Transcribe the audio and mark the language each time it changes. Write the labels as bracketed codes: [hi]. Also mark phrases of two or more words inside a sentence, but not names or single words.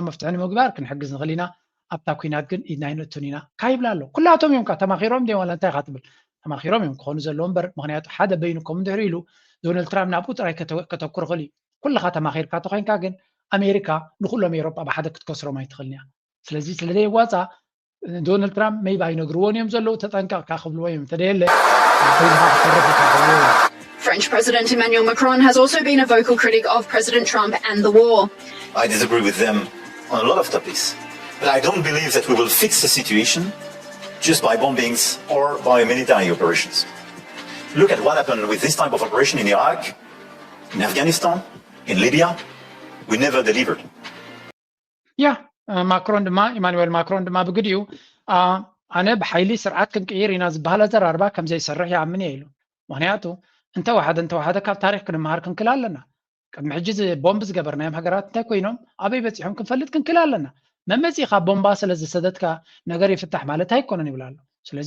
[ti] መፍትሒ ንምግባር ክንሕግዝ ንኽእል ኢና ኣብታ ኩናት ግን ኢድና ይንእቱን ኢና ካ ይብላ ኣሎ ኩላቶም እዮም ካ ተማኺሮም ደ ዋላ እንታይ ካ ትብል ተማኺሮም እዮም ክኾኑ ዘለዎም እምበር ምክንያቱ ሓደ በይንኩም እንድሕሪ ኢሉ ዶናልድ ትራምፕ ናብኡ ጥራይ ከተኩር ክእል እዩ ኩልካ ተማኺርካ ተኮይንካ ግን ኣሜሪካ ንኩሎም ኤሮጳ ብሓደ ክትከስሮም ኣይትኽእልን እያ ስለዚ ስለዘይዋፃ ዶናልድ ትራምፕ መይባ ይነግርዎን እዮም ዘለዉ ተጠንቀቕካ ክብልዎ እዮም ተደየለ [en] French President Emmanuel Macron has also been a vocal critic of President Trump and the war. I disagree with them on a lot of topics, but I don't believe that we will fix the situation just by bombings or by military operations. Look at what happened with this type of operation in Iraq, in Afghanistan, in Libya. We never delivered. [ti] Yeah, Macron ድማ ኢማኑኤል ማክሮን ድማ ብግዲኡ ኣነ ብሓይሊ ስርዓት ክንቅይር ኢና ዝበሃል ኣዘራርባ ከም ዘይሰርሕ ይኣምን እየ ኢሉ ምክንያቱ እንተወሓደ ካብ ታሪክ ክንመሃር ክንክል ኣለና ቅድሚ ሕጂ ቦምብ ዝገበርናዮም ሃገራት እንታይ ኮይኖም ኣበይ በፂሖም ክንፈልጥ ክንክል ኣለና መመፂኻ ቦምባ ስለ ዝሰደትካ ነገር ይፍታሕ ማለት ኣይኮነን ይብላ ኣሎ ስለዚ